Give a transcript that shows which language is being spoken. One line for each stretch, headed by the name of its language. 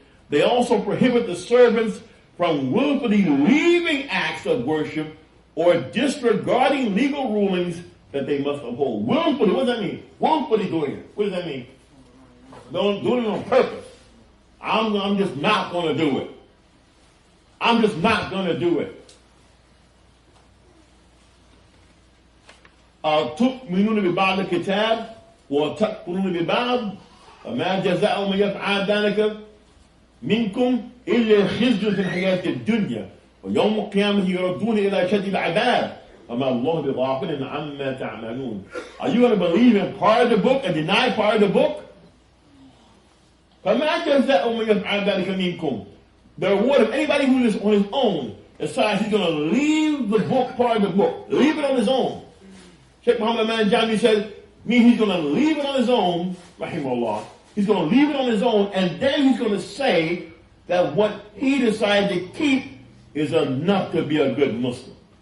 English: They also prohibit the servants from willfully leaving acts of worship or disregarding legal rulings that they must uphold. Willfully, what does that mean? Willfully doing it. What does that mean? Don't do it on purpose. I'm just not going to do it. I'm just not going to do it.
Arabic: تؤمنون ببعض الكتاب وتكفرون ببعض وما جزاء من يفعل ذلك منكم إلا خزي في الحياة الدنيا ويوم القيامة يردون إلى شد العذاب وما الله بغافل عما تعملون.
English: Are you going to believe in part of the book and deny part of the book?
Arabic: فما جزاء من يفعل ذلك منكم.
English: The reward of anybody who is on his own decides he's going to leave the book, part of the book, leave it on his own. Sheikh Muhammad Manjani said, he's going to leave it on his own, rahimahullah. He's going to leave it on his own, and then he's going to say that what he decided to keep is enough to be a good Muslim.